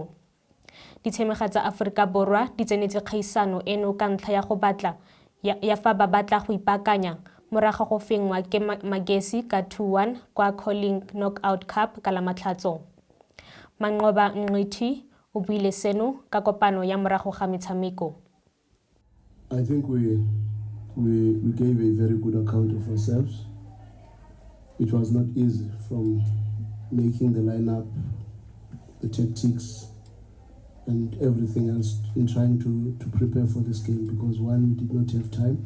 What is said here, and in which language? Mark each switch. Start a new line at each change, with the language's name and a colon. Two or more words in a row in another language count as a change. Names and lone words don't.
Tswana: Ditshemega tsa Aforika Borwa di tsenetse kgaisano eno ka ntlha ya go batla ya fa ba batla go ipakanya morago go fengwa ke Magesi ka 2-1 kwa Calling Knockout Cup ka Lamatlhatso. Manqoba Nqithi o buile seno ka kopano ya morago ga metshameko.
English: I think we gave a very good account of ourselves. It was not easy from making the lineup, the tactics, and everything else in trying to prepare for this game, because one, we did not have time.